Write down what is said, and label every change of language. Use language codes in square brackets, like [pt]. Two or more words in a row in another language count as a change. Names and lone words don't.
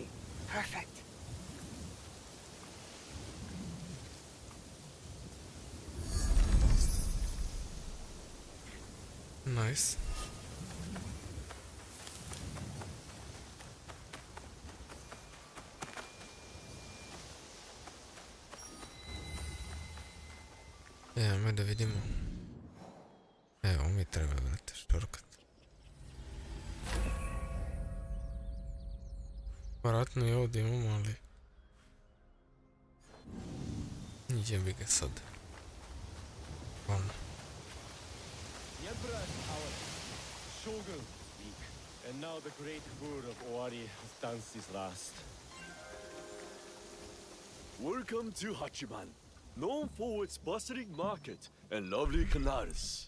[en] Perfect. Nice. [hr] Ajme da vidimo. Evo mi treba, brate, štorkat. Vjerojatno i ovdje imamo, ali... Jebi ga sad. Ono. [en] The Emperor is powerless. The Shogun is weak. And now the great horde of Owari has danced his last. Welcome to Hachiman, known for its bustling market and lovely canals.